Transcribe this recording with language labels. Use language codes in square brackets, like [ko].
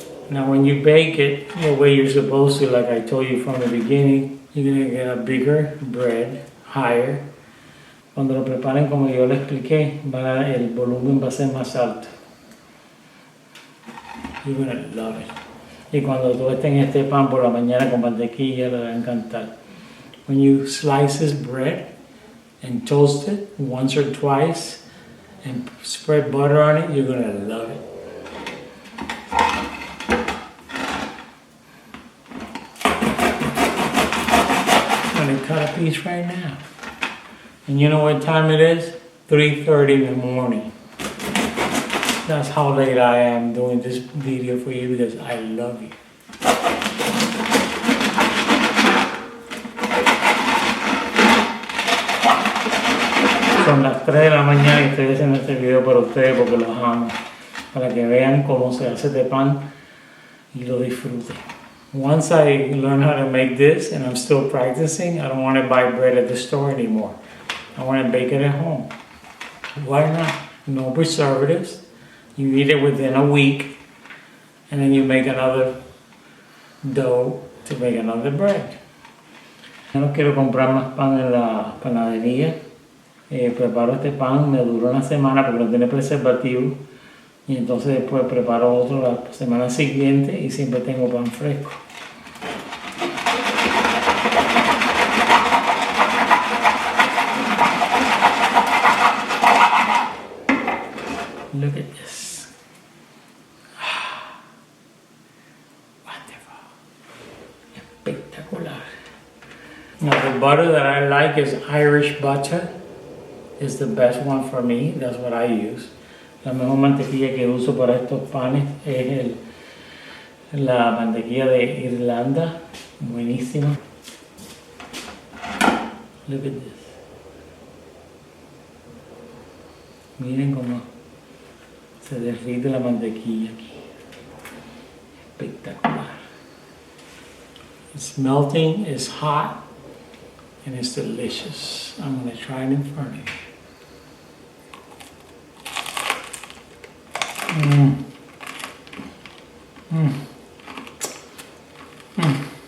[en] Now when you bake it the way you're supposed to, like I told you from the beginning, you're gonna get a bigger bread, higher. [es] Cuando lo preparen como yo le expliqué, el volumen va a ser más alto. [en] You're gonna love it. [es] Y cuando tú estés en este pan por la mañana con mantequilla, le va a encantar. [en] When you slice this bread and toast it once or twice and spread butter on it, you're gonna love it. I'm gonna cut a piece right now. And you know what time it is? 3:30 in the morning. That's how late I am doing this video for you because I love you. [es] Son las 3 de la mañana y estoy haciendo este video para ustedes porque los amo. Para que vean cómo se hace este pan y lo disfruten. [en] Once I learn how to make this and I'm still practicing, I don't want to buy bread at the store anymore. I want to bake it at home. Why not? No preservatives. You eat it within a week and then you make another dough to make another bread. [es] Yo no quiero comprar más pan en la panadería. Preparo este pan, me dura una semana porque no tiene preservativo. Y entonces después preparo otro la semana siguiente y siempre tengo pan fresco. [en] Look at this. Wonderful. [es] Espectacular. [en] Now the butter that I like is Irish butter. It's the best one for me. That's what I use. [es] La mejor mantequilla que uso para estos panes es la mantequilla de Irlanda. Buenísima. [en] Look at this. [es] Miren cómo se derrite la mantequilla aquí. Espectacular. [en] It's melting, it's hot, and it's delicious. I'm going to try it in front of you. Mm. Mm. Mm.